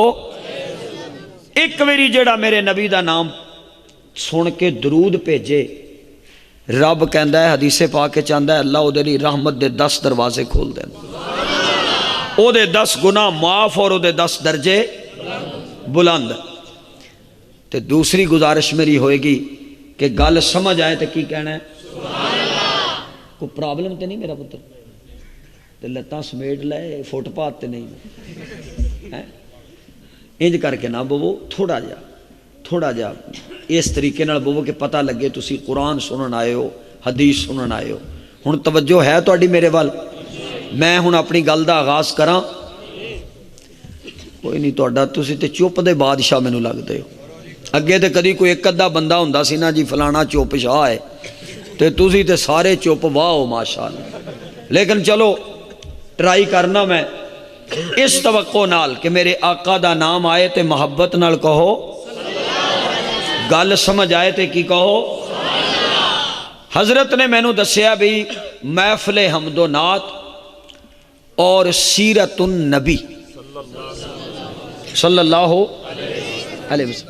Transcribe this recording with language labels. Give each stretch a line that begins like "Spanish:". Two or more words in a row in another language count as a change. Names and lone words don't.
Punjabi: ایک ویری جڑا میرے نبی دا نام سن کے درود بھیجے، رب کہندا ہے حدیث پاک چاہتا ہے اللہ او دے لئی رحمت دے 10 دروازے کھول دیں، او دے 10 گناہ معاف اور او دے 10 درجے بلند۔ تے دوسری گزارش میری ہوئے گی کہ گل سمجھ آئے تے کی کہنا ہے کوئی پرابلم تے نہیں میرا پتر، تے لتاں سمیٹ لے، فٹ پاتھ تے نہیں، انج کر کے نہ بوو، تھوڑا جا اس طریقے نال بوو کہ پتہ لگے تسی قرآن سنن آئے ہو، حدیث سنن آئے ہو۔ ہن توجہ ہے تہاڈی میرے وال؟ میں ہن اپنی گل دا آغاز کراں؟ کوئی نہیں، تہاڈا تسی تے چپ دے بادشاہ مینوں لگدے ہو۔ اگے تے کدی کوئی ایک ادھا بندہ ہوندا سی نا جی فلانا چپ شاہ ہے، تے تسی تے سارے چپ، واہ ہو ماشاءاللہ۔ لیکن چلو ٹرائی کرنا میں اس توقع نال کہ میرے آقا دا نام آئے تے محبت نال کہو، گل سمجھ آئے تے کی کہو۔ حضرت نے میں نو دسیا بھی محفل حمد و نعت اور سیرت النبی
Arabic: صلی اللہ علیہ وسلم۔